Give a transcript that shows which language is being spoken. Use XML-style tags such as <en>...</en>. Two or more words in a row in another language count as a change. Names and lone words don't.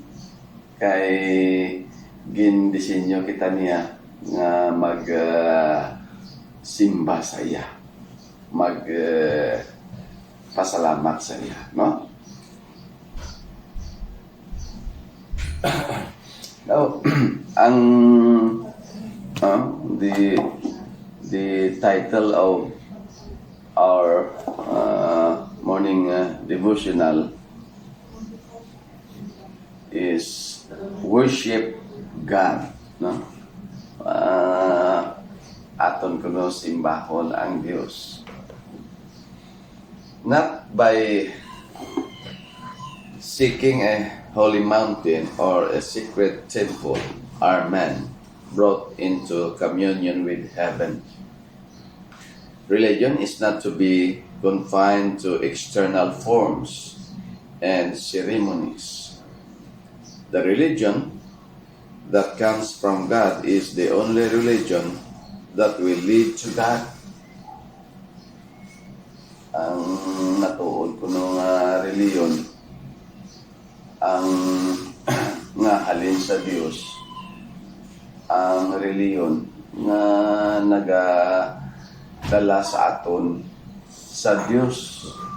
<hil>Kay gindisenyo kita niya nga mag simba sa iya, mag pasalamat sa iya, no?</hil> <en>Now, ang the title of our morning devotional is Worship God, no?</en> <hil>Aton kuno simbahon ang Dios.</hil> <en>Not by seeking a holy mountain or a secret temple are men brought into communion with heaven. Religion is not to be confined to external forms and ceremonies. The religion that comes from God is the only religion that will lead to God.</en> <hil>Ang natuod ko nung reliyon, ang nga halin sa Dios, ang reliyon nga nagadala sa aton sa Dios.</hil>